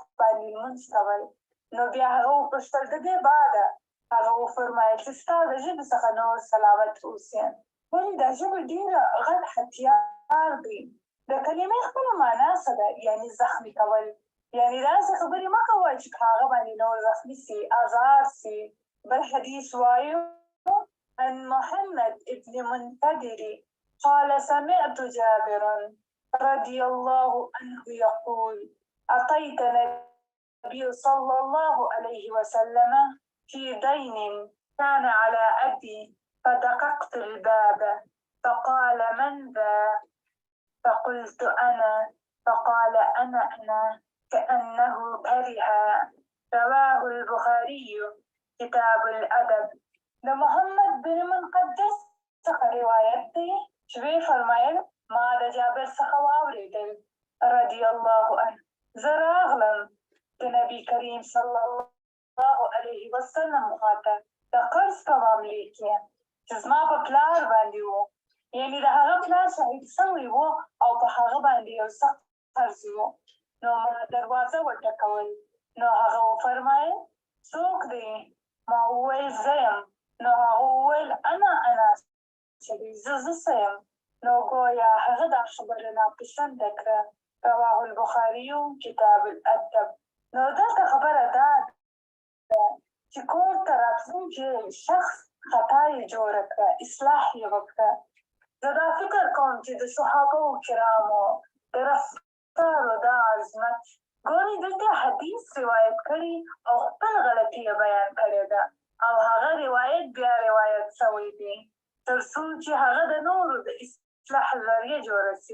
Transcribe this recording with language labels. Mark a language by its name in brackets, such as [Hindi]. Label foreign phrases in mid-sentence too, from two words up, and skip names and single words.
[Pashto] باندې لمونځ کول نو بیا هغه وپوښتل د دې بعده هغه وفرمایل چې ستا د ژبې څخه نور سلاوت اوسي ولې دا ژبه ډېره غټ هتیار دی د کلمې خپله معنا څه ده یعنې زخمي کول یعنې داسې خبرې مه کوه چې په هغه باندې نور زخمي سي ازار سي بل حدیث وایو [Arabic] عن محمد ابن منكدر قال سمعت جابرا رضي الله عنه يقول أتيت النبي صلى الله عليه وسلم في دين كان على أبي فدققت الباب فقال من ذا فقلت أنا فقال أنا كأنه كره رواه البخاري كتاب الأدب [Pashto] د محمد بن منقدس څخه روایت دی چې ویې فرمایل ما د جابر څخه واورېدل [Arabic] رضی الله عنه [Pashto] زه راغلم د نبي کریم [Arabic] صلی الله علیه وسلم [Pashto] خواته د قرض په معاملې کې چې زما په پلار باندې و یعنې د هغه پلار شهید سوی و او په هغه باندې یو سخت قرض و. نو ما دروازه وټکول. نو هغه وفرمایل څوک دی؟ ما وویل زه یم. نو هغه وویل انا چې زه څه یم؟ نو ګویا هغه دا خبره ناپسنده کړه. [Arabic] رواه البخاري کتاب الادب. [Pashto] نو دلته خبره دا ده چې کور ته راتلونکی شخص خطا یې جوړه کړه، اصلاح یې وکړه. زه دا فکر کوم چې د صحابه کرامو د رفتارو دا عظمت ګورې دلته حدیث روایت کړي او خپل غلطي یې بیان کړې ده او هغه روایت بیا روایت شوی دی تر څو چې هغه د نورو د اصلاح ذریعه جوړه سي.